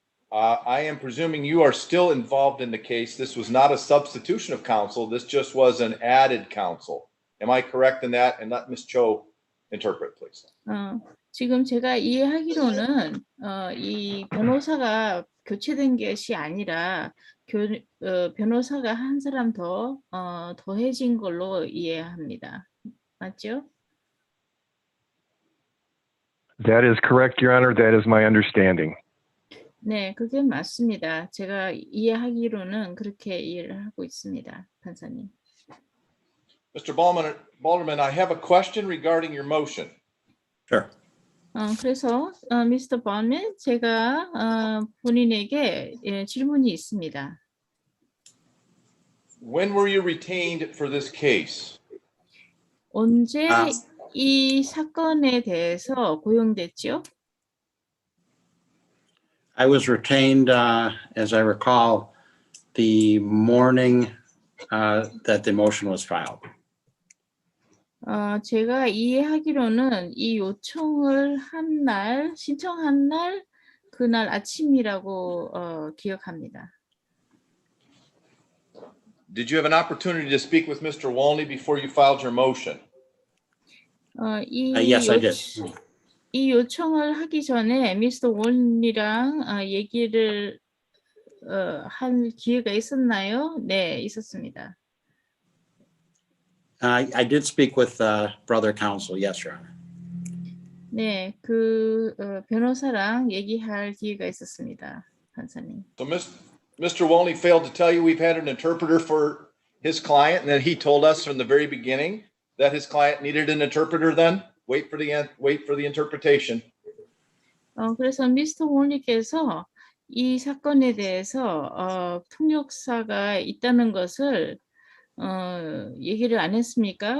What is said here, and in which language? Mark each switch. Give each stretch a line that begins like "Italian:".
English: I am presuming you are still involved in the case. This was not a substitution of counsel. This just was an added counsel. Am I correct in that? And let Ms. Cho interpret, please.
Korean: 지금 제가 이해하기로는 이 변호사가 교체된 것이 아니라 변호사가 한 사람 더 더해진 걸로 이해합니다. 맞죠?
English: That is correct, Your Honor. That is my understanding.
Korean: 네, 그게 맞습니다. 제가 이해하기로는 그렇게 이해를 하고 있습니다, 판사님.
English: Mr. Balderman, I have a question regarding your motion. Sure.
Korean: 그래서 미스터 버맨, 제가 본인에게 질문이 있습니다.
English: When were you retained for this case?
Korean: 언제 이 사건에 대해서 고용됐죠?
English: I was retained, as I recall, the morning that the motion was filed.
Korean: 제가 이해하기로는 이 요청을 한 날, 신청한 날, 그날 아침이라고 기억합니다.
English: Did you have an opportunity to speak with Mr. Wolney before you filed your motion? Yes, I did.
Korean: 이 요청을 하기 전에 미스터 원이랑 얘기를 할 기회가 있었나요? 네, 있었습니다.
English: I did speak with brother counsel, yes, Your Honor.
Korean: 네, 변호사랑 얘기할 기회가 있었습니다, 판사님.
English: So Mr. Wolney failed to tell you we've had an interpreter for his client, and then he told us from the very beginning that his client needed an interpreter then? Wait for the interpretation.
Korean: 그래서 미스터 홀리께서 이 사건에 대해서 통역사가 있다는 것을 얘기를 안 했습니까?